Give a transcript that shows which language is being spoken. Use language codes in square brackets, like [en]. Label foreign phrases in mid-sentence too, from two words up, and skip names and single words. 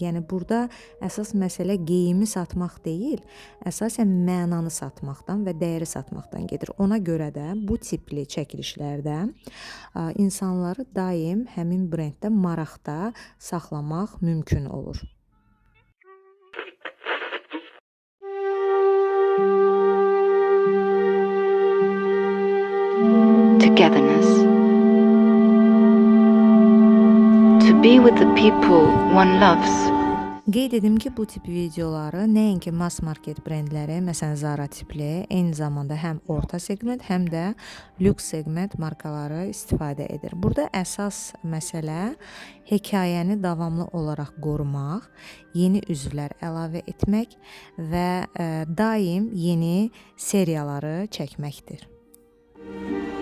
[az] Yəni burada əsas məsələ geyimi satmaq deyil, əsasən mənanı satmaqdan və dəyəri satmaqdan gedir. Ona görə də bu tipli çəkilişlərdə insanları daim həmin brenddə maraqda saxlamaq mümkün olur. [en] Togetherness. To be with the people one loves. [az] Qeyd edim ki, bu tip videoları nəinki [en] mass market [az] brendləri, məsələn Zara tipli, eyni zamanda həm orta segment, həm də lüks segment markaları istifadə edir. Burada əsas məsələ hekayəni davamlı olaraq qorumaq, yeni üzvlər əlavə etmək və daim yeni seriyaları çəkməkdir.